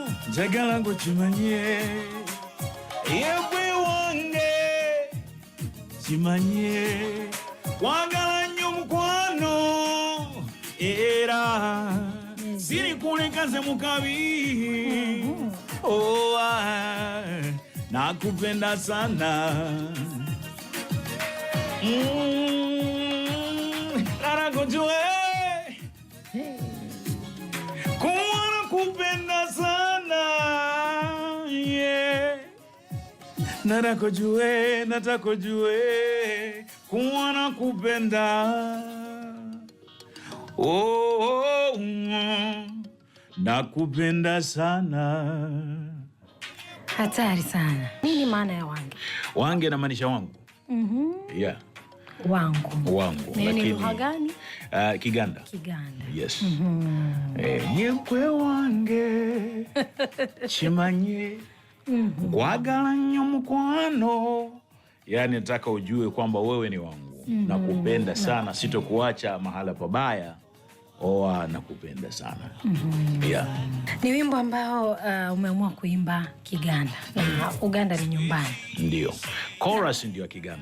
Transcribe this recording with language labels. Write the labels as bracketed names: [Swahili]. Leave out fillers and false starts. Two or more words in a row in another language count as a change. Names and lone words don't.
[Ganda] njagala ngukimanye yewe wange kimanye kwagala nnyo mukwano era siri kulekaze mukabi [Swahili] nakupenda sana narakujue kuwa nakupenda sana narakujue natakujue kuwa nakupenda nakupenda sana. Hatari sana. Nini maana ya wange? Wange na maanisha wangu. Yeah. Wangu. Ni lugha gani? Kiganda. Kiganda. Yes. [Ganda] Nyekwe wange chimanye kwagala nnyo mukwano. [Swahili] Yani nataka ujue kwamba wewe ni wangu. Nakupenda sana, sitokuacha mahala pabaya. Nakupenda sana. Yeah. Ni wimbo ambao umeamua kuimba Kiganda. Na Uganda ni nyumbani. Ndio. Chorus ndio Kiganda.